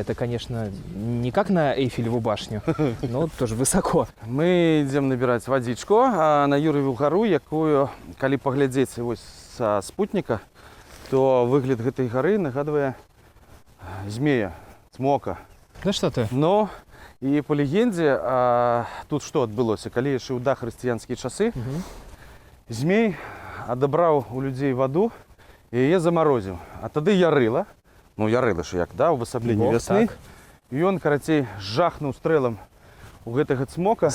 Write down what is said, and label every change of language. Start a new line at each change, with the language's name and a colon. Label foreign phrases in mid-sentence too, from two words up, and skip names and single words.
Russian: Это, конечно, не как на Эйфелеву башню, но тоже высоко. Мы идем набирать водичку на Юрьеву гору,
Belarusian: якую, калі паглядзець вось са спутника, то выгляд гэтай гары нагадвае змея, цмока.
Russian: Да что ты?
Belarusian: Но і по легендзе тут што адбылося, калі яшчэ ў дахрысціянскія часы, змей адабраў у людзей ваду і яе замарозіў. А тады ярыла, ну ярыла ж як, да, увасабленне вясны. І ён, карацей, жахнуў стрэлам у гэтага цмока.